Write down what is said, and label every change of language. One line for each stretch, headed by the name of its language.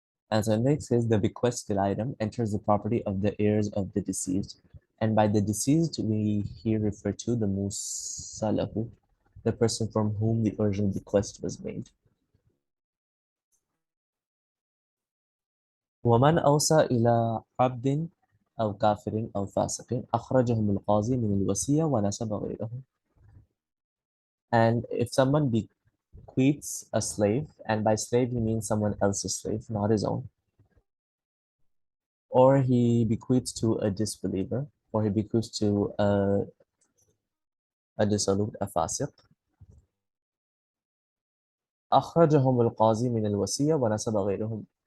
English: And so in this case, the bequested item enters the property of the heirs of the deceased. And by the deceased, we here refer to the musalahu, the person from whom the original bequest was made.
Arabic: ومن أوصى إلى عبد أو كافر أو فاسق أخرجهم القاضي من الوصية ونسب غيره.
English: And if someone bequeaths a slave, and by slave he means someone else's slave, not his own, or he bequeaths to a disbeliever, or he bequeaths to a dissolute, a fasiq,
Arabic: أخرجهم القاضي من الوصية ونسب غيرهم.